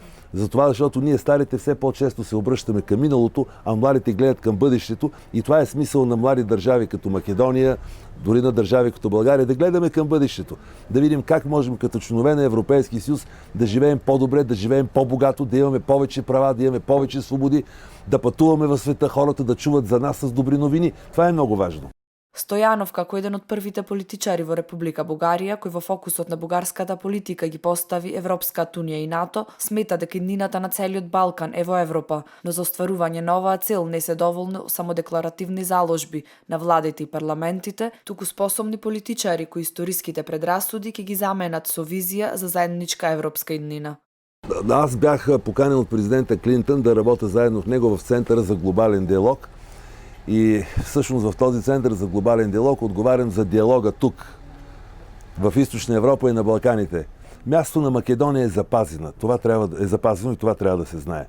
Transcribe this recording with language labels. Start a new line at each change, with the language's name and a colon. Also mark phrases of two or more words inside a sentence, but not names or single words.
Bulgarian: Затова, защото ние старите все по-често се обръщаме към миналото, а младите гледат към бъдещето и това е смисъл на млади държави като Македония, дори на държави като България, да гледаме към бъдещето. Да видим как можем като членове на Европейския съюз да живеем по-добре, да живеем по-богато, да имаме повече права, да имаме повече свободи, да пътуваме в света, хората да чуват за нас с добри новини. Това е много важно.
Macedonian: Стојанов, како еден од првите политичари во Република Бугарија, кој во фокусот на бугарската политика ги постави Европската унија и НАТО, смета дека иднината на целиот Балкан е во Европа, но за остварување на оваа цел не се доволно само декларативни заложби на владите и парламентите, туку способни политичари кои историските предрасуди ќе ги заменат со визија за заедничка европска иднина.
Bulgarian: Аз бях поканен от президента Клинтън да работя заедно с него в Центъра за глобален диалог. И всъщност в този център за глобален диалог отговарям за диалога тук, в Източна Европа и на Балканите. Място на Македония е запазено. Запазено и това трябва да се знае.